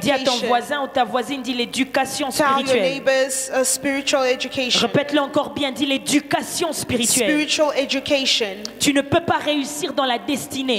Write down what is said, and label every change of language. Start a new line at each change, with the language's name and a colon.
French: Dis à ton voisin ou ta voisine, dis l'éducation spirituelle.
English: Tell your neighbors spiritual education.
French: Répète-le encore bien, dis l'éducation spirituelle.
English: Spiritual education.
French: Tu ne peux pas réussir dans la destinée.